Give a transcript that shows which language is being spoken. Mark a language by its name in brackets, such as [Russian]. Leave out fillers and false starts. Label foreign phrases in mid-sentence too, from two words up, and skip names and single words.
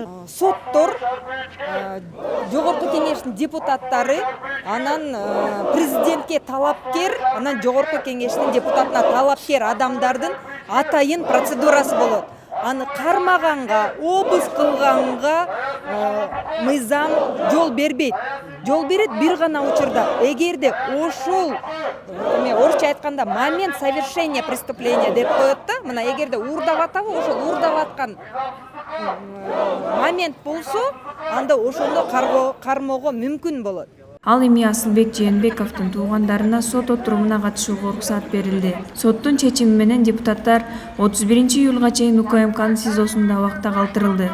[Kyrgyz] Соттор, жогорку кеңештин депутаттары, анан президентке талапкер, анан жогорку кеңештин депутатына талапкер адамдардын атайын процедурасы болот. Аны кармаганга, обыск кылганга мыйзам жол бербейт. Жол берет бир гана учурда. Эгерде ошол орусча айтканда [Russian] момент совершения преступления [Kyrgyz] деп коет да. Мына эгерде уурдап атабы, ошол уурдап аткан момент болсо, анда ошондо кармоого мүмкүн болот. Ал эми Асылбек Жээнбековдун туугандарына сот отурумуна катышууга уруксат берилди. Соттун чечими менен депутаттар 31-июлга чейин УКМКнын СИЗОсунда абакта калтырылды.